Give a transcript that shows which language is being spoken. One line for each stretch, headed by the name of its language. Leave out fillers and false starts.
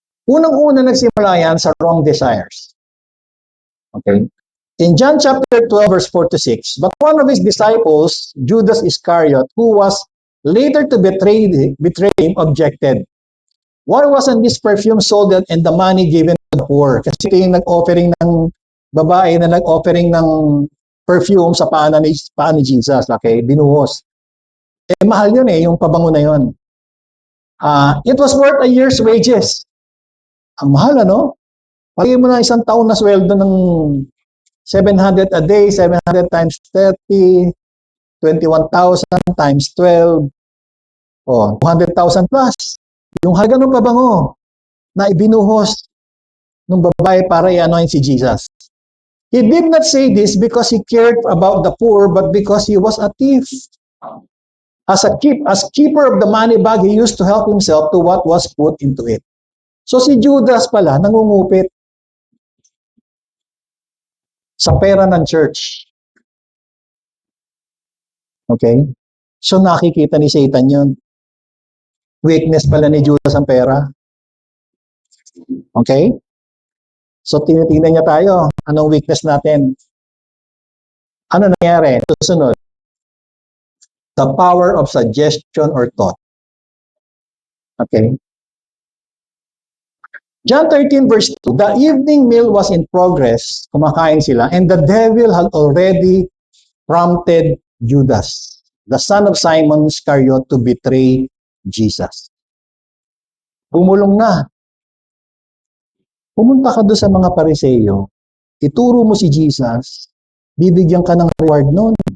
Filipino: Unang-una nagsimula yan sa wrong desires. Okay?
English: In John chapter 12, verse 4 to 6, but one of his disciples, Judas Iscariot, who was later to betray him, objected. Why wasn't this perfume sold and the money given to the poor?
Filipino: Kasi ito yung nag-offering ng babae na nag-offering ng perfume sa paan ni Jesus. Okay? Binuhos. Mahal yun yung pabango na yun.
English: It was worth a year's wages.
Filipino: Ang mahal, ano? Pagiging mo na isang taon na sweldo ng 700 a day, 700 times 30, 21,000 times 12, 200,000 plus. Yung halaga ng pabango na ibinuhos ng babae para i-anoint si Jesus.
English: He did not say this because he cared about the poor, but because he was a thief. As keeper of the money bag, he used to help himself to what was put into it.
Filipino: So si Judas pala, nangungupit sa pera ng church. Okay? So nakikita ni Satan yun. Weakness pala ni Judas ang pera. Okay? So tinitingnan niya tayo. Anong weakness natin? Ano nangyari? Susunod.
English: The power of suggestion or thought. Okay? John 13 verse 2, the evening meal was in progress,
Filipino: kumakain sila,
English: and the devil had already prompted Judas, the son of Simon Iscariot, to betray Jesus.
Filipino: Bumulong na. Pumunta ka doon sa mga Pariseyo, ituro mo si Jesus, bibigyan ka ng reward noon.